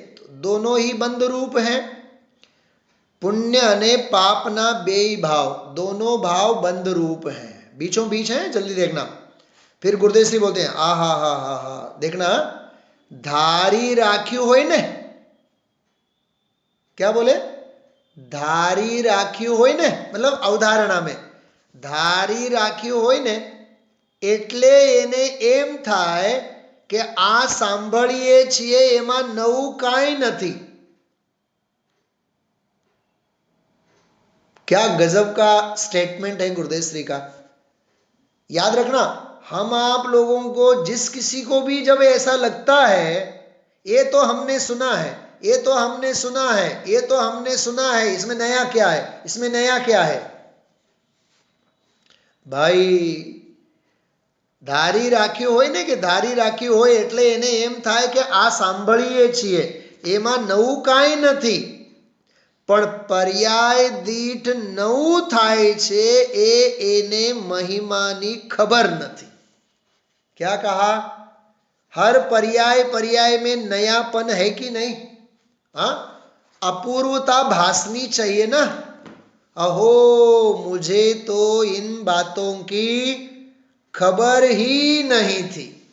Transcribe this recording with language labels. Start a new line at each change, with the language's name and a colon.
Hindi: तो दोनों ही बंध रूप हैं, पुण्य
Gujarati: अने पापना बेय भाव,
Hindi: दोनों भाव बंध रूप हैं, बीचों बीच हैं। जल्दी देखना। फिर गुरुदेव श्री बोलते हैं, आ हा हा हा हा, देखना,
Gujarati: धारी राख्यू होय ने,
Hindi: क्या बोले? धारी राख्यू होय ने, मतलब अवधारणा में
Gujarati: ધારી રાખ્યું હોય ને એટલે એને એમ થાય કે આ સાંભળીએ છીએ એમાં નવું કાંઈ નથી.
Hindi: क्या गजब का स्टेटमेंट है गुरुदेव श्री का. याद रखना, हम आप लोगों को जिस किसी को भी जब ऐसा लगता है ये तो हमने सुना है, ये तो हमने सुना है, ये तो हमने सुना है, इसमें नया क्या है, इसमें नया क्या है.
Gujarati: भाई ધારી રાખ્યું હોય ને કે ધારી રાખ્યું હોય એટલે એને એમ થાય કે આ સાંભળીએ છીએ એમાં નવું કાંઈ નથી. પણ પર્યાય દીઠ નવું થાય છે એને મહિમાની ખબર નથી.
Hindi: क्या कहा? हर पर्याय पर्याय में नयापन है कि नहीं? हाँ, अपूर्वता भासनी चाहिए ना. अहो मुझे तो इन बातों की खबर ही नहीं थी.